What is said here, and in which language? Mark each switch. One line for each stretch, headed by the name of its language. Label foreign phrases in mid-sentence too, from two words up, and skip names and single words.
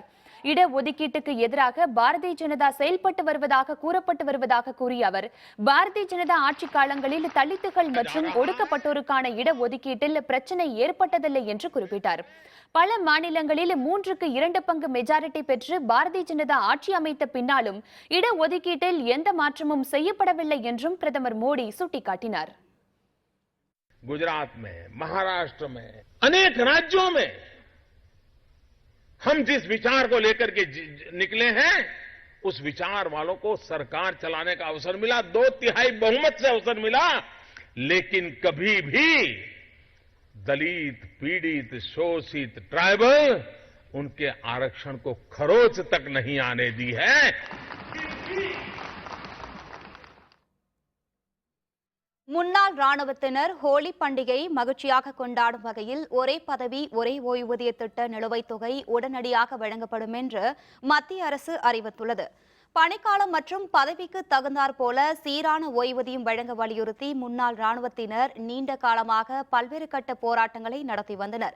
Tamil: இடஒதுக்கீட்டுக்கு எதிராக பாரதிய ஜனதா செயல்பட்டு வருவதாக கூறப்பட்டு வருவதாக கூறிய அவர், பாரதிய ஜனதா ஆட்சி காலங்களில் தலித்துகள் மற்றும் ஒடுக்கப்பட்டோருக்கான இடஒதுக்கீட்டில் பிரச்சினை ஏற்பட்டதில்லை என்று குறிப்பிட்டார். பல மாநிலங்களில் 3/2 பங்கு மெஜாரிட்டி பெற்று பாரதிய ஜனதா ஆட்சி அமைத்த பின்னாலும் இடஒதுக்கீட்டில் எந்த மாற்றமும் செய்யப்படவில்லை என்றும் பிரதமர் மோடி சுட்டிக்காட்டினார்.
Hindi: गुजरात में, महाराष्ट्र में, अनेक राज्यों में हम जिस विचार को लेकर के निकले हैं, उस विचार वालों को सरकार चलाने का अवसर मिला, 2/3 बहुमत से अवसर मिला, लेकिन कभी भी दलित, पीड़ित, शोषित, ट्राइबल उनके आरक्षण को खरोच तक नहीं आने दी है.
Tamil: முன்னாள் ராணுவத்தினர் ஹோலி பண்டிகையை மகிழ்ச்சியாக கொண்டாடும் வகையில் ஒரே பதவி ஒரே ஓய்வூதிய திட்ட நிலுவைத் தொகை உடனடியாக வழங்கப்படும் என்று மத்திய அரசு அறிவித்துள்ளது. பணிக்காலம் மற்றும் பதவிக்கு தகுந்தாற் போல சீரான ஓய்வூதியம் வழங்க வலியுறுத்தி முன்னாள் ராணுவத்தினர் நீண்ட காலமாக பல்வேறு கட்ட போராட்டங்களை நடத்தி வந்தனர்.